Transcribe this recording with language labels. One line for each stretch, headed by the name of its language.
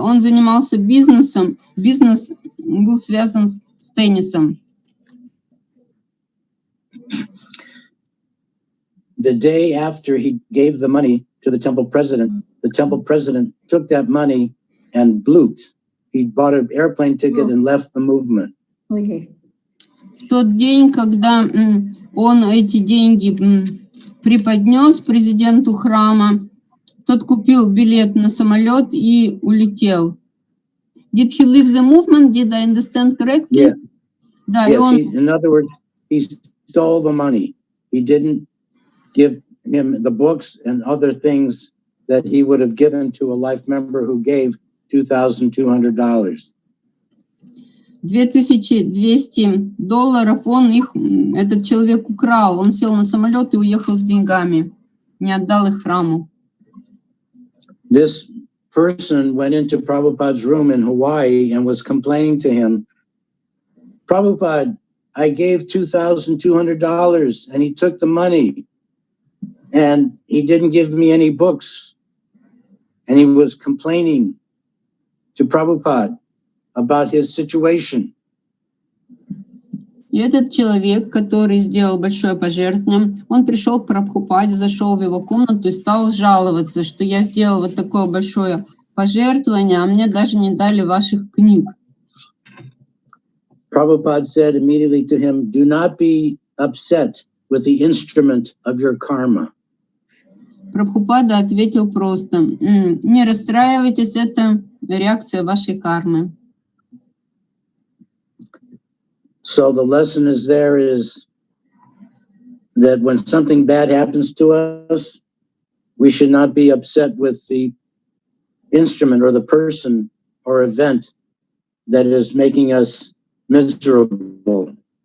Russian: Он занимался бизнесом. Бизнес был связан с теннисом.
English: The day after he gave the money to the temple president took that money and blooped. He bought an airplane ticket and left the movement. Okay.
Russian: В тот день, когда он эти деньги преподнес президенту храма, Тот купил билет на самолет и улетел.
English: Did he leave the movement? Did I understand correctly? Yeah.
Russian: Да,
English: Yes,
Russian: и он...
English: in other words, he stole the money. He didn't give him the books and other things that he would have given to a life member who gave $2,200.
Russian: $2200 он их, этот человек украл. Он сел на самолет и уехал с деньгами. Не отдал их храму.
English: This person went into Prabhupada's room in Hawaii and was complaining to him, Prabhupada, I gave $2,200 and he took the money and he didn't give me any books. And he was complaining to Prabhupada about his situation.
Russian: И этот человек, который сделал большое пожертвование, он пришел к Прабхупаде, зашел в его комнату и стал жаловаться, что я сделал вот такое большое пожертвование, а мне даже не дали ваших книг.
English: Prabhupada said immediately to him, do not be upset with the instrument of your karma.
Russian: Прабхупада ответил просто, не расстраивайтесь, это реакция вашей кармы.
English: So the lesson is that when something bad happens to us, we should not be upset with the instrument or the person or event that is making us miserable.